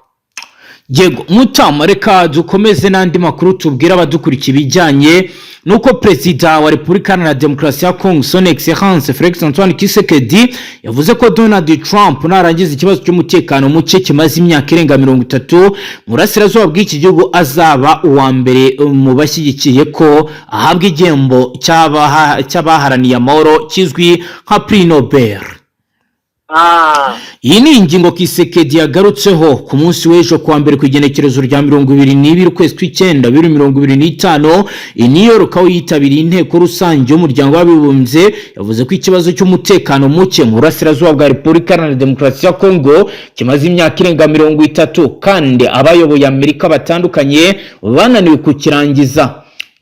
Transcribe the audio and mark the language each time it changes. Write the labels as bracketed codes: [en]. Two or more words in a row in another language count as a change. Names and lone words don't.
[rw] Yego Mutama, reka dukomeze n'andi makuru tubwira abadukurikiye ibijyanye nuko Perezida wa Repubulika Iharanira Demokarasi ya Kongo [fr] Son Excellence [rw] Felix Antoine Tshisekedi yavuze ko Donald Trump narangiza ikibazo cy'umutekano muke kimaze imyaka irenga 30 mu burasirazuba bw'iki gihugu azaba uwa mbere mu bashyigikiye ko ahabwa igihembo cy'abaharaniye amahoro kizwi nka Prix Nobel. Iyi ni ingingo Tshisekedi yagarutseho ku munsi w'ejo kuwa mbere ku igenekerezo rya 22 ukwezi kw'icyenda 2025 i New York, aho yitabiriye inteko rusange y'umuryango w'abibumbye. Yavuze ko ikibazo cy'umutekano muke mu burasirazuba bwa Repubulika Iharanira Demokarasi ya Kongo kimaze imyaka irenga 30 kandi abayoboye Amerika batandukanye bananiwe kukirangiza.